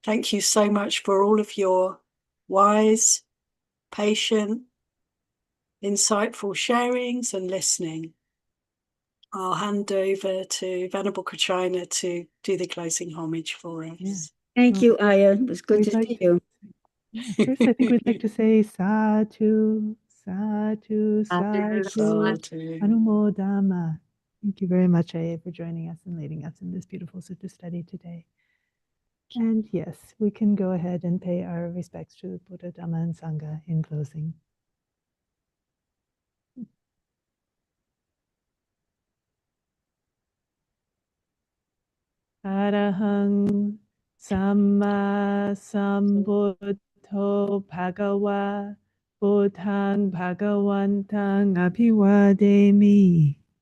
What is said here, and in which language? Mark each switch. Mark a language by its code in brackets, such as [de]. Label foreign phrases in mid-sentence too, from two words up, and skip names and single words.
[en] Thank you so much for all of your wise, patient, insightful sharings and listening. I'll hand over to Venerable Krishna to do the closing homage for us. Yeah. Thank Well, you, Ayya. It was good we'd to like see you. Yeah, first, I think we'd like to say [pi] sadhu, sadhu, sadhu, Sadhu. anumodama. [en] Thank you very much, Ayya, for joining us and leading us in this beautiful Sutta study today. And yes, we can go ahead and pay our respects to Buddha, Dhamma, and Sangha in closing. [pi] Arahang Samma Sambuddho Bhagawa Buddhang Bhagawantang Abhiwademi.